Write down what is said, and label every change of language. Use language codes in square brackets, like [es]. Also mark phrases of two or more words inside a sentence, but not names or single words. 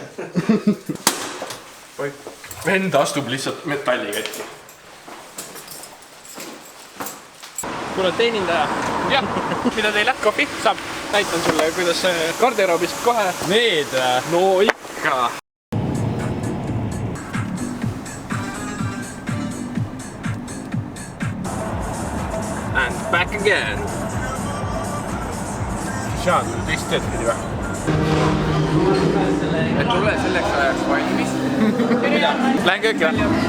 [et] Vend astub lihtsalt metalliketti. Kuule, teenindaja. Jah, mida teile? Kohvi? Saab. Näitan sulle, kuidas garderoobist kohe. Need? No ikka. [en] And back again. [et] Sean, teist tööd pidi või? Et tule selleks ajaks valmis. Lähen kööki või?